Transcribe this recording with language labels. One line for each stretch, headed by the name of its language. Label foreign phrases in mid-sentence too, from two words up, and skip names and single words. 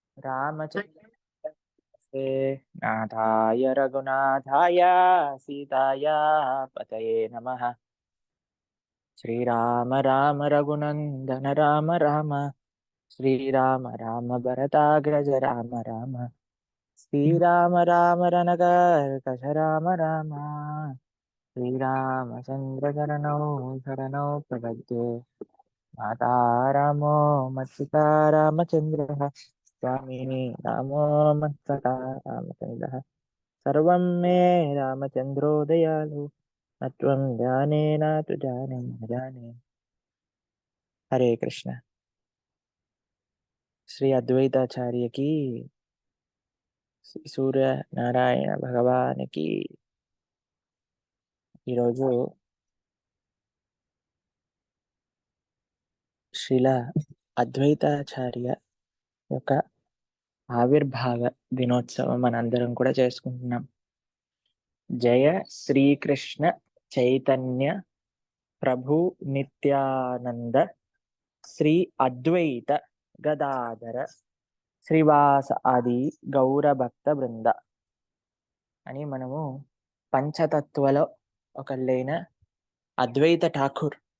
Sanskrit: रामचन्द्रस्य नाथाय रघुनाथाय सीताया पतये नमः। श्रीराम राम रघुनंदन राम राम, श्रीराम राम भरताग्रज राम राम, श्रीराम राम रणकर्कश राम राम, श्रीरामचंद्र शरणौ प्रपद्ये। माता रामो मत्सिता रामचंद्रः, स्वामी रामो मत्सता रामचंद्रः। सर्वं मे रामचंद्रो दयालु, न त्वं जाने न तु जाने न जाने। हरे कृष्ण।
Hindi: श्री अद्वैताचार्य की, सूर्य नारायण भगवान की।
Telugu: ఈరోజు శ్రీల అద్వైతాచార్య యొక్క ఆవిర్భావ దినోత్సవం మనందరం కూడా చేసుకుంటున్నాం.
Sanskrit: జయ శ్రీకృష్ణ చైతన్య ప్రభు నిత్యానంద శ్రీ అద్వైత గదాధర శ్రీవాస ఆది గౌరభక్త బృంద
Telugu: అని మనము పంచతత్వలో ఒకళ్ళైన అద్వైత ఠాకూర్